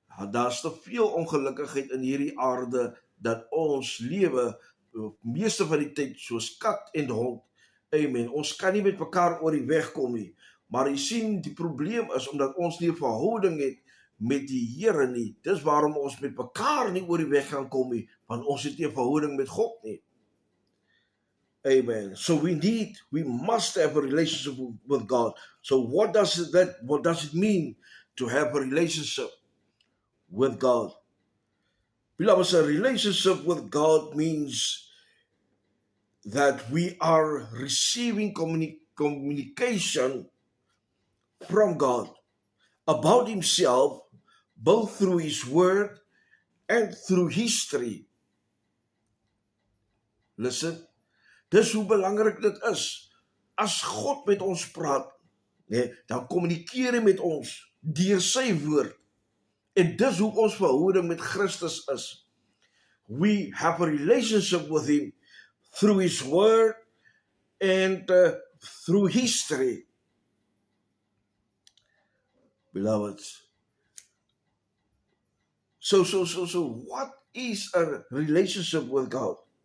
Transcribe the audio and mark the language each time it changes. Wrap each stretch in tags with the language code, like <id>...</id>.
<af>Daar's te veel ongelukkigheid in hierdie aarde dat ons lewe meeste van die tyd soos kat en hond. Amen. Ons kan nie met mekaar oor die weg kom nie. Maar jy sien, die probleem is omdat ons nie 'n verhouding het met die Here nie. Dis waarom ons met mekaar nie oor die weg gaan kom nie, want ons het nie 'n verhouding met God nie. Amen.</af> <en>So we must have a relationship with God. So what does it mean to have a relationship with God? Beloved, a relationship with God means that we are receiving communication from God about Himself, both through His Word and through history. Listen,</en> <af>dis hoe belangrik dit is. As God met ons praat, dan kommunikeer hy met ons deur sy woord. En dis hoe ons verhouding met Christus is.</af> <en>We have a relationship with Him through His Word and through history. Beloved, so what is a relationship with God?</en>